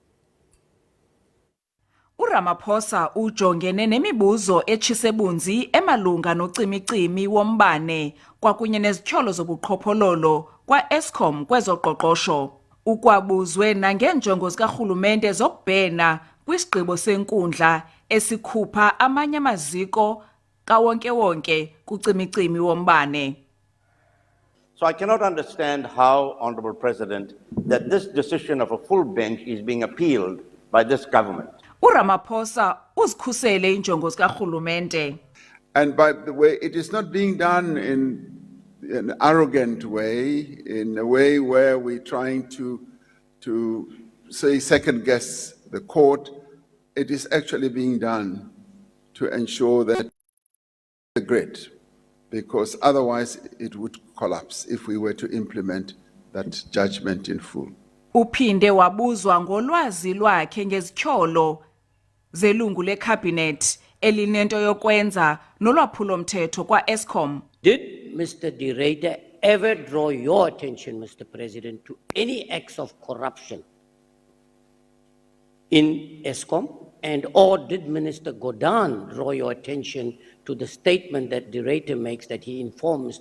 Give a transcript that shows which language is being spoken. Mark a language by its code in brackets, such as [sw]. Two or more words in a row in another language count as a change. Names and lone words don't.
[xh] uRamaphosa ujongene nemibuzo etshisebunzi emalunga nocimicimi wombane kwakunye nezityholo zobuqhophololo kwa-Eskom kwezoqoqosho. Ukwabuzwe nangeenjongo zikarhulumente zokubhena kwisigqibo senkundla esikhupha amanye amaziko kawonke-wonke kucimicimi wombane. [en] So I cannot understand how, Honourable President, that this decision of a full bench is being appealed by this government. [xh] uRamaphosa uzikhusele injongo zikarhulumente. [en] And by the way, it is not being done in an arrogant way, in a way where we're trying to say second guess the court. it is actually being done to ensure that the grid, because otherwise it would collapse if we were to implement that judgment in full. [xh] Uphinde wabuzwa ngolwazi lwakhe ngezityholo zelungu lecabinet elinento yokwenza nolwaphulo-mthetho kwa-Eskom. [en] Did Mr. De Ruyter ever draw your attention, Mr. President, to any acts of corruption in Eskom? And or did Minister Godhan draw your attention to the statement that De Ruyter makes, that he informed Mr.